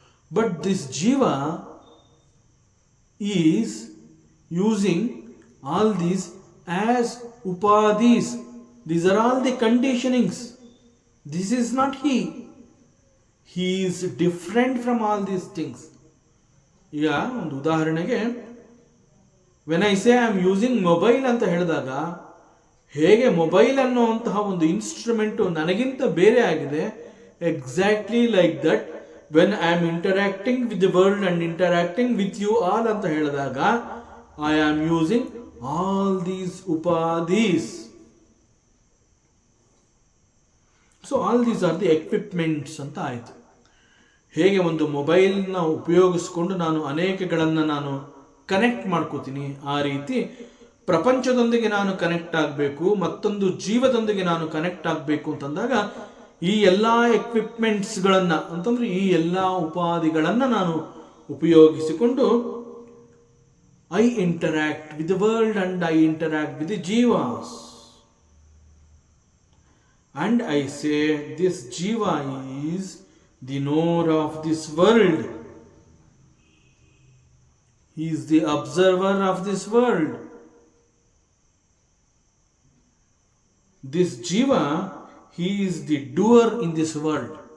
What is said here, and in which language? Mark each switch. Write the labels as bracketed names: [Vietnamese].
[English] But this jiva is using all these as upadhis. These are all the conditionings. This is not he. He is different from all these things. [Kannada] ಈಗ ಒಂದು ಉದಾಹರಣೆಗೆ, [English] when I say I am using mobile [Kannada] ಅಂತ ಹೇಳಿದಾಗ, ಹೇಗೆ mobile ಅನ್ನುವಂತಹ ಒಂದು instrument ನನಗಿಂತ ಬೇರೆ ಆಗಿದೆ, [English] exactly like that when I am interacting with the world and interacting with you all [Kannada] ಅಂತ ಹೇಳಿದಾಗ [English] I am using all these ಉಪಾಧೀಸ್. So all these are the equipments [Kannada] ಅಂತ ಆಯಿತು. ಹೇಗೆ ಒಂದು ಮೊಬೈಲ್ನ ಉಪಯೋಗಿಸ್ಕೊಂಡು ನಾನು ಅನೇಕಗಳನ್ನು ನಾನು ಕನೆಕ್ಟ್ ಮಾಡ್ಕೋತೀನಿ, ಆ ರೀತಿ ಪ್ರಪಂಚದೊಂದಿಗೆ ನಾನು ಕನೆಕ್ಟ್ ಆಗಬೇಕು, ಮತ್ತೊಂದು ಜೀವದೊಂದಿಗೆ ನಾನು ಕನೆಕ್ಟ್ ಆಗಬೇಕು ಅಂತಂದಾಗ ಈ ಎಲ್ಲ ಎಕ್ವಿಪ್ಮೆಂಟ್ಸ್ಗಳನ್ನು ಅಂತಂದ್ರೆ ಈ ಎಲ್ಲ ಉಪಾಧಿಗಳನ್ನು ನಾನು ಉಪಯೋಗಿಸಿಕೊಂಡು [English] I interact with the world and I interact with the ಜೀವಾಸ್. And I say this jiva is the knower of this world. He is the observer of this world. This jiva, he is the doer in this world.